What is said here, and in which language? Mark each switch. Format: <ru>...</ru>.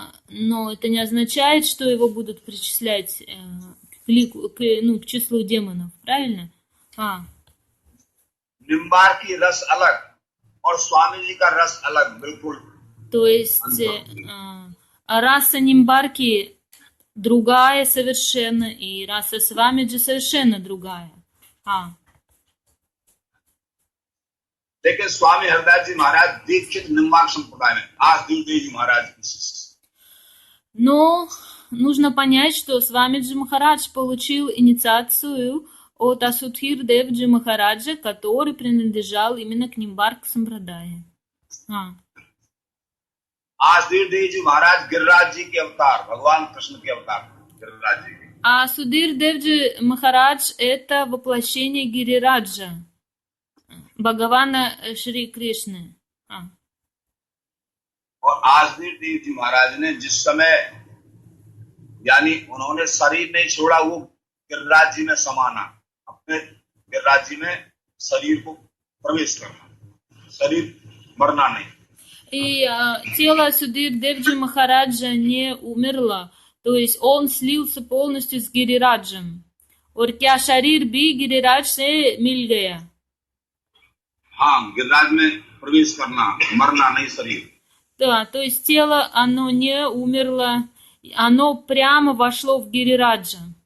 <ru>Но это не означает, что его будут причислять к числу демонов, правильно?</ru> <hi>निम्बार की रस अलग और स्वामी जी का रस अलग, बिल्कुल।</hi> <ru>То есть раса Нимбарки другая совершенно, и раса Свамиджи совершенно другая.</ru> <hi>लेकिन स्वामी हरदास जी महाराज दीक्षित निम्बार्क संप्रदाय में, आज देव जी महाराज की शिष्य।</hi> <ru>Но нужно понять, что Свамиджи Махарадж получил инициацию от Асудхир Девджи Махараджа, который принадлежал именно к Нимбарк Сампрадае.</ru> <hi>आज देव जी महाराज गिरिराज जी के अवतार, भगवान कृष्ण के अवतार गिरिराज जी के।</hi> <ru>А Судир Девджи Махарадж это воплощение Гирираджа, Бхагавана Шри Кришны.</ru> <hi>और आज देव जी महाराज ने जिस समय, यानी उन्होंने शरीर नहीं छोड़ा, वो गिरिराज जी में समाना, अपने गिरिराज जी में शरीर को प्रवेश करना, शरीर मरना नहीं।</hi> <ru>И тело Судир Девджи Махараджа не умерло, то есть он слился полностью с Гирираджем.</ru> <hi>और क्या शरीर भी गिरिराज से मिल गया? हाँ, गिरिराज में प्रवेश करना, मरना नहीं शरीर।</hi> <ru>Да, то есть тело, оно не умерло, оно прямо вошло в Гирираджа.</ru>